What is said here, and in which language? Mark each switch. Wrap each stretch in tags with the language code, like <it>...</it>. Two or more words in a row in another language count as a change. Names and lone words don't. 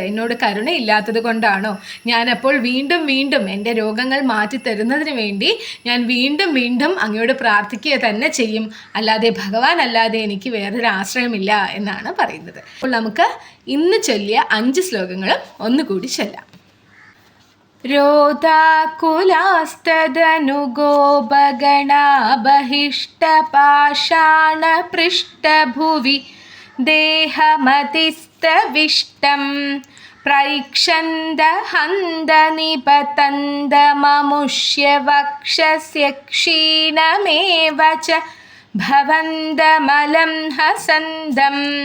<ml>എന്നോട് കരുണയില്ലാത്തത് കൊണ്ടാണോ? ഞാനപ്പോൾ വീണ്ടും വീണ്ടും എൻ്റെ രോഗങ്ങൾ മാറ്റിത്തരുന്നതിന് വേണ്ടി ഞാൻ വീണ്ടും വീണ്ടും അങ്ങയോട് പ്രാർത്ഥിക്കുക തന്നെ ചെയ്യും. അല്ലാതെ ഭഗവാൻ അല്ലാതെ എനിക്ക് വേറൊരു ആശ്രയമില്ല എന്നാണ് പറയുന്നത്. അപ്പോൾ നമുക്ക് ഇന്ന് ചൊല്ലിയ 5 ശ്ലോകങ്ങളും ഒന്നുകൂടി ചൊല്ലാം.</ml> <sa>रोदाकुलास्तदनुगोपगणा बहिष्टपाषाणपृष्ठभुवि देहमतिस्तविष्टं प्रैक्षन्दहन्दनिपतन्दममुष्य वक्षस्य क्षीणमेव च भवन्दमलं हसन्दम्</sa>